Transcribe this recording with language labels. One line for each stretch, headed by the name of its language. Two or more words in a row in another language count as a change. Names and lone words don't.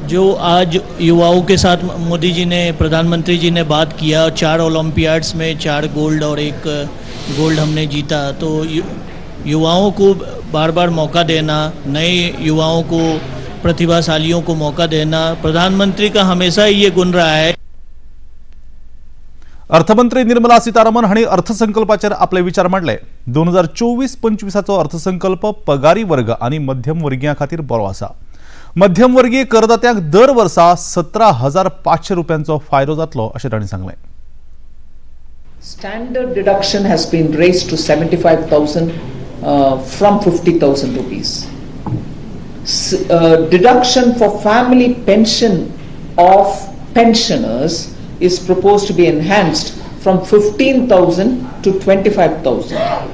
Hindi: जो आज युवाओं के साथ मोदी जी ने, प्रधानमंत्री जी ने बात किया, 4 ओलंपियाड्स में 4 गोल्ड और 1 गोल्ड हमने जीता, तो युवाओं को बार बार मौका देना, नए युवाओं को, प्रतिभाशालियों को मौका देना, प्रधानमंत्री का हमेशा ही ये गुण रहा है।
Konkani: अर्थमंत्री निर्मला सीतारामन हांणी अर्थसंकल्पाचेर आपले विचार मांडले। 2024-25 अर्थसंकल्प पगारी वर्ग आणि मध्यमवर्गीयां खातीर बरो आसा। मध्यमवर्गीय करदात्यांक दर वर्सा 17,500 रुपयांचो फायदो जातलो अशें तांणी सांगलें।
English: Standard deduction has been raised to 75,000 from 50,000 rupees. Deduction for family pension of pensioners is proposed to be enhanced from 15,000 to 25,000.